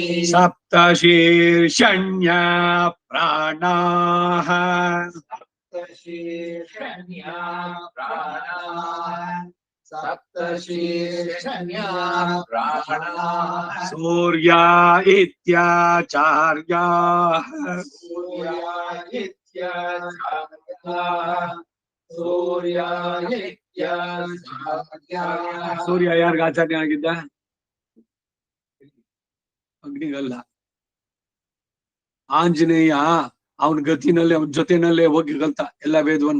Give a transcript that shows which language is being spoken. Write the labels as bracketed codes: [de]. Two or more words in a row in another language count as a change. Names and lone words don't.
[sa] सप्तशीर्षण्या प्राणाः सप्तशीर्षण्या प्राणाः सप्तशीर्षण्या प्राणाः सूर्या इत्याचार्याः [kn] ಸೂರ್ಯ ಯಾರಿಗ ಆಚಾರ್ಯ ಆಗಿದ್ದ? ಅಗ್ನಿಗಲ್ಲ. ಆಂಜನೇಯ ಅವನ ಗತಿನಲ್ಲಿ ಅವನ ಜೊತೆನಲ್ಲೇ ಹೋಗಿ ಕಲ್ತ ಎಲ್ಲ ವೇದವನ್ನು.